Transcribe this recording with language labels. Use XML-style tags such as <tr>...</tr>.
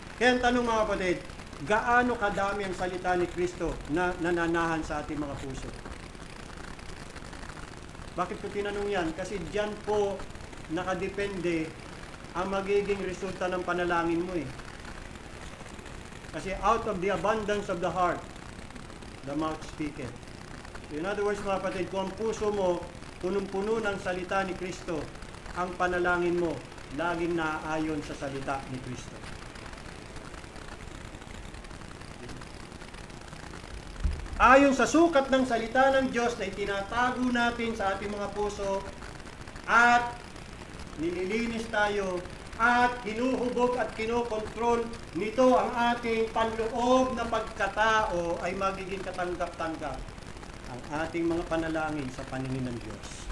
<tl>Kaya ang tanong mga kapatid, gaano kadami ang salita ni Kristo na nananahan sa ating mga puso? Bakit ko tinanong yan? Kasi diyan po nakadepende ang magiging resulta ng panalangin mo eh.</tl> <en>Kasi out of the abundance of the heart, the mouth speaketh. In other words</en> <tl>mga kapatid, kung ang puso mo punong-puno ng salita ni Kristo, ang panalangin mo laging naaayon sa salita ni Kristo. Ayon sa sukat ng salita ng Diyos na itinatago natin sa ating mga puso at nililinis tayo at kinuhubog at kinokontrol nito ang ating panloob na pagkatao, ay magiging katanggap-tanggap ang ating mga panalangin sa paningin ng Diyos.</tl>